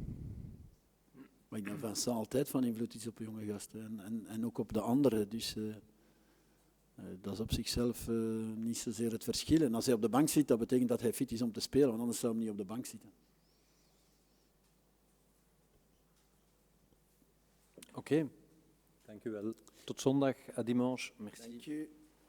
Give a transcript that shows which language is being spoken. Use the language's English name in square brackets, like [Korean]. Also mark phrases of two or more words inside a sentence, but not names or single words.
[Dutch] Maar ik denk dat Vincent altijd van invloed is op jonge gasten en ook op de anderen. Dus dat is op zichzelf niet zozeer het verschil. En als hij op de bank zit, dat betekent dat hij fit is om te spelen, want anders zou hij niet op de bank zitten. Oké, dank u wel. Tot zondag, [French] à dimanche. Merci. [Dutch] Dank u.